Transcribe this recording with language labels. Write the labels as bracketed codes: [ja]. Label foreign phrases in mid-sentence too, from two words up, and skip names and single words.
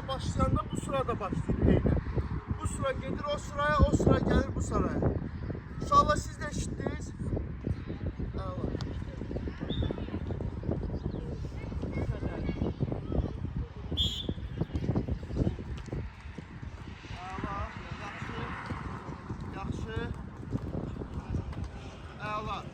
[az] başlayanda bu sırada başlayır eyni. [tr] Bu sıra gelir o sıraya, o sıra gelir bu sıraya. [az] İnşallah siz de eşitdiniz. Əla. Yaxşı. Əla.